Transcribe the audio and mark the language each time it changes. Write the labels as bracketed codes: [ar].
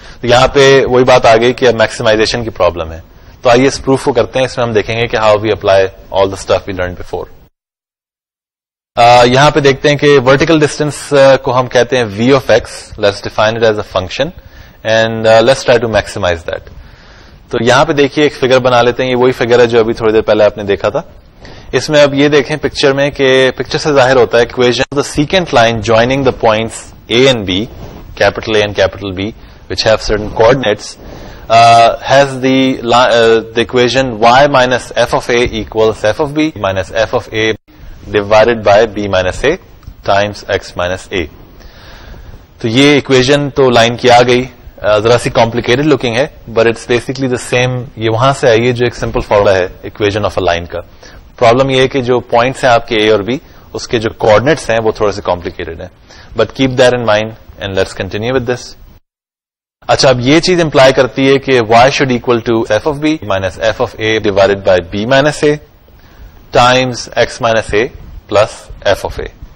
[ur] تو یہاں پہ وہی بات آ گئی کہ اب میکسیمائزیشن کی پرابلم ہے. تو آئیے اس پروف کو کرتے ہیں. اس میں ہم دیکھیں گے کہ [en] How we apply all the stuff we learn before. [ur] یہاں پہ دیکھتے ہیں کہ ورٹیکل ڈسٹینس کو ہم کہتے ہیں وی of x. [en] Let's define it as a function and let's try to maximise that. [ur] تو یہاں پہ دیکھیے ایک فگر بنا لیتے ہیں. یہ وہی فگر ہے جو ابھی تھوڑی دیر پہلے آپ نے دیکھا تھا. اس میں اب یہ دیکھیں پکچر میں کہ پکچر سے ظاہر ہوتا ہے [en] Equation the second line joining the points A and B, capital A and capital B, which have certain coordinates, has the equation y minus f of a equals f of b minus f of a divided by b minus a times x minus a. [ur] تو یہ equation تو line کی آ گئی, ذرا سی complicated looking ہے, [en] But it's basically the same. [ur] یہ وہاں سے آئی ہے جو ایک سمپل فارمولا ہے اکویژن آف اے لائن کا. پرابلم یہ ہے کہ جو پوائنٹس ہیں آپ کے اے اور بی, اس کے جو کوآرڈینیٹس ہیں وہ تھوڑے سے کمپلیکیٹڈ ہیں. [en] But keep that in mind and let's continue with this. [ur] اچھا, اب یہ چیز امپلائی کرتی ہے کہ [en] y should equal to f of b minus f of a divided by b minus a times x minus a plus f of a.